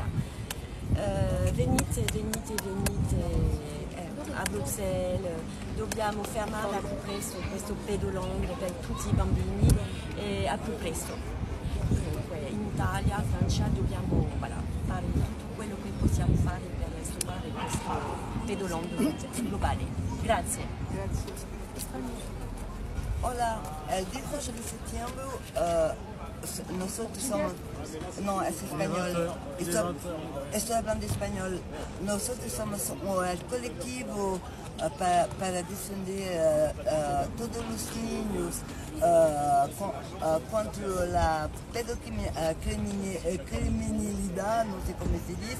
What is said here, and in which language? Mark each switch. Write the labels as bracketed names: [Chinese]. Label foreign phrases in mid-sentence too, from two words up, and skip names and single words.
[Italian] Venite a Bruxelles, dobbiamo fermare al più presto questo Pedoland per tutti i bambini e al più presto. In Italia, Francia, dobbiamo fare tutto quello che possiamo fare per stoppare questo Pedoland globale. Grazie. [Spanish] Hola, el 18 de septiembre nosotros somos, no, es español, estoy hablando español, nosotros somos el colectivo para defender todos los niños contra la criminalidad, no sé cómo se dice.